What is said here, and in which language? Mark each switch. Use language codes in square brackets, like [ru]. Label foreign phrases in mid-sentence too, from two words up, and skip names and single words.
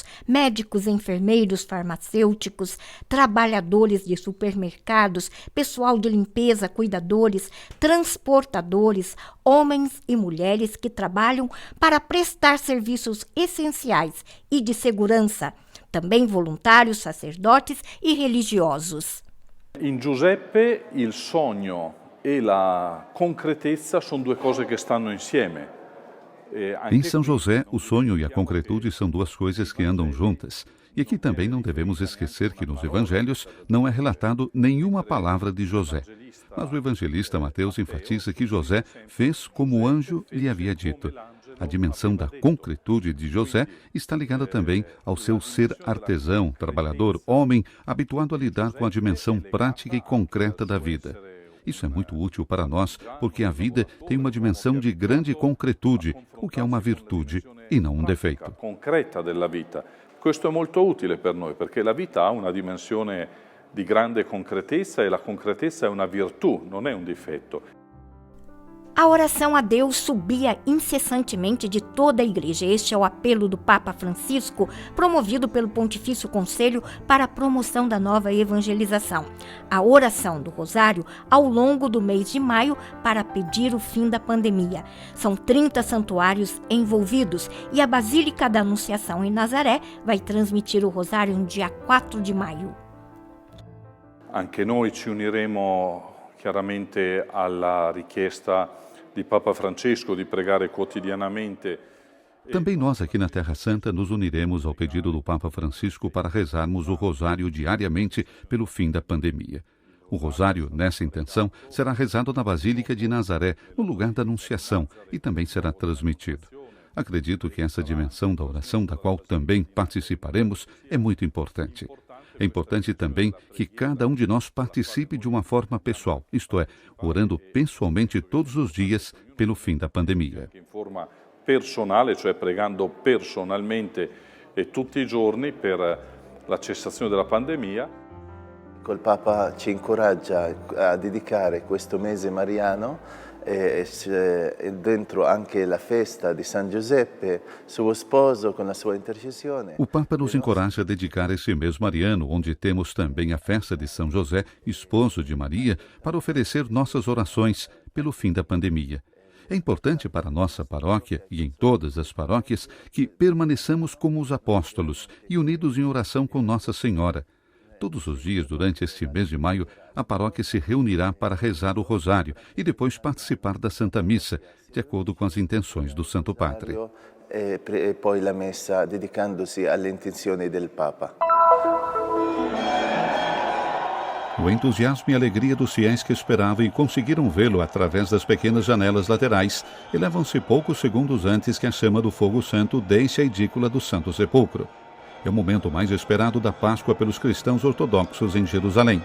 [pt] Médicos, enfermeiros, farmacêuticos, trabalhadores de supermercados, pessoal de limpeza, cuidadores, transportadores, homens e mulheres que trabalham para prestar serviços essenciais e de segurança, também voluntários, sacerdotes e religiosos. [it] In Giuseppe il sogno e la concretezza sono due cose che stanno insieme. [pt] Em São José, o sonho e a concretude são duas coisas que andam juntas. E aqui também não devemos esquecer que nos evangelhos não é relatado nenhuma palavra de José. Mas o evangelista Mateus enfatiza que José fez como o anjo lhe havia dito. A dimensão da concretude de José está ligada também ao seu ser artesão, trabalhador, homem, habituado a lidar com a dimensão prática e concreta da vida. Isso é muito útil para nós, porque a vida tem uma dimensão de grande concretude, o que é uma virtude e não um defeito. [it] Concreta della vita. Questo è molto utile per noi, perché la vita ha una dimensione di grande concretezza e la concretezza è una virtù, non è un difetto. [pt] A oração a Deus subia incessantemente de toda a igreja. Este é o apelo do Papa Francisco, promovido pelo Pontifício Conselho para a promoção da nova evangelização. A oração do Rosário ao longo do mês de maio para pedir o fim da pandemia. São 30 santuários envolvidos e a Basílica da Anunciação em Nazaré vai transmitir o Rosário no dia 4 de maio. [it] Anche noi ci uniremo chiaramente alla richiesta di Papa Francesco di pregare quotidianamente. [pt] Também nós aqui na Terra Santa nos uniremos ao pedido do Papa Francisco para rezarmos o Rosário diariamente pelo fim da pandemia. O Rosário, nessa intenção, será rezado na Basílica de Nazaré, no lugar da Anunciação, e também será transmitido. Acredito que essa dimensão da oração, da qual também participaremos, é muito importante. É importante também que cada um de nós participe de uma forma pessoal, isto é, orando pessoalmente todos os dias pelo fim da pandemia. [it] In forma personale, cioè pregando personalmente tutti i giorni per la cessazione della pandemia. Il Papa ci incoraggia a dedicare questo mese mariano dentro anche la festa di San Giuseppe, suo sposo, con la sua intercessione. [pt] O Papa nos encoraja a dedicar esse mês mariano, onde temos também a festa de São José, esposo de Maria, para oferecer nossas orações pelo fim da pandemia. É importante para a nossa paróquia e em todas as paróquias que permaneçamos como os apóstolos e unidos em oração com Nossa Senhora. Todos os dias, durante este mês de maio, a paróquia se reunirá para rezar o Rosário e depois participar da Santa Missa, de acordo com as intenções do Santo Padre. [it] E poi la messa dedicandosi alle intenzioni del Papa. [pt] O entusiasmo e a alegria dos fiéis que esperavam e conseguiram vê-lo através das pequenas janelas laterais elevam-se poucos segundos antes que a chama do fogo santo deixe a edícula do Santo Sepulcro. É o momento mais esperado da Páscoa pelos cristãos ortodoxos em Jerusalém.